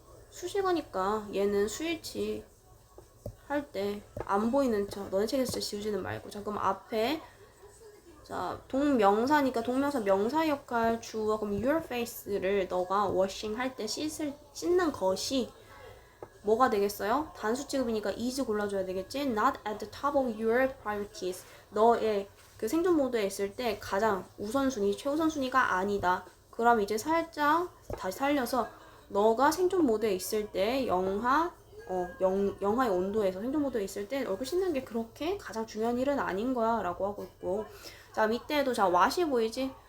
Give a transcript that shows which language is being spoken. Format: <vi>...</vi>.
<ko>수식어니까 얘는 수일치 할 때 안 보이는 척, 너네 책에서 진짜 지우지는 말고. 자, 그럼 앞에, 자, 동명사니까 동명사 명사 역할 주어, 그럼</ko> <en>your face</en> <ko>를 너가 washing 할 때 씻는 것이 뭐가 되겠어요? 단수 취급이니까 is 골라줘야 되겠지?</ko> <en>Not at the top of your priorities.</en> <ko>너의 그 생존 모드에 있을 때 가장 우선순위, 최우선순위가 아니다. 그럼 이제 살짝 다시 살려서 너가 생존 모드에 있을 때 영하의 온도에서 생존 모드에 있을 때 얼굴 씻는 게 그렇게 가장 중요한 일은 아닌 거야 라고 하고 있고, 자, 밑에도 자, what이 보이지?</ko>